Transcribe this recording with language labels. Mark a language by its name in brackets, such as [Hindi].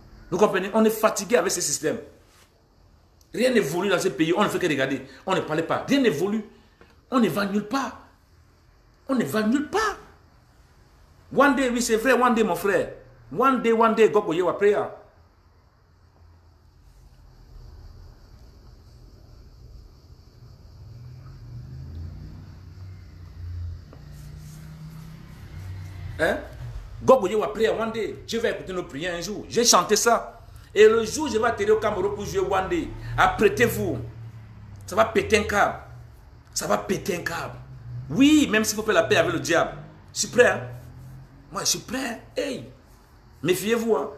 [French] Vous comprenez? On est fatigué avec ce système. Rien n'évolue dans ce pays, on ne fait que regarder. On ne parlait pas. Rien n'évolue. On ne va nulle part. On ne va nulle part. One day, oui, c'est vrai, one day, mon frère. [English] One day, God go hear our prayer. Hein? God go hear our prayer one day. [French] Je vais écouter nos prières un jour. J'ai chanté ça. Et le jour où je vais atterrir au Cameroun pour jouer one day, apprêtez-vous. Ça va péter un câble. Ça va péter un câble. Oui, même s'il faut faire la paix avec le diable. Je suis prêt. Hein? Moi, je suis prêt. Hey, méfiez-vous. Hein?